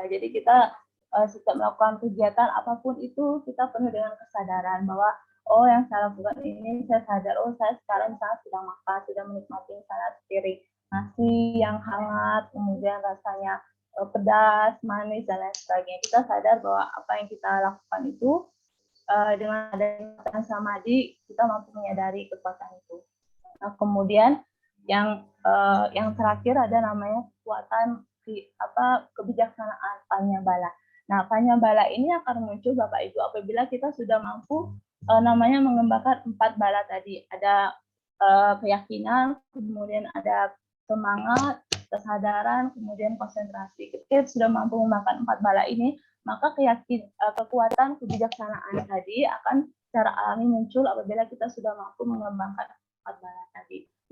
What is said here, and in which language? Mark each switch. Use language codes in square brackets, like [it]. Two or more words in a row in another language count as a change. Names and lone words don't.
[id] Jadi kita setiap melakukan kegiatan apapun itu kita penuh dengan kesadaran bahwa yang saya lakukan ini saya sadar, saya sekarang misalnya sedang makan, sedang menikmati misalnya sepiring nasi yang hangat, kemudian rasanya pedas, manis, dan lain sebagainya. Kita sadar bahwa apa yang kita lakukan itu dengan adanya kekuatan samadhi, kita mampu menyadari kekuatan itu. Nah, kemudian yang terakhir ada namanya kekuatan kebijaksanaan [pi] panya bala. [id] Nah, [pi] panya bala [id] ini akan muncul Bapak Ibu apabila kita sudah mampu namanya mengembangkan 4 bala tadi. Ada keyakinan, kemudian ada semangat, kesadaran, kemudian konsentrasi. Ketika sudah mampu mengembangkan 4 bala ini, maka kekuatan kebijaksanaan tadi akan secara alami muncul apabila kita sudah mampu mengembangkan 4 bala tadi.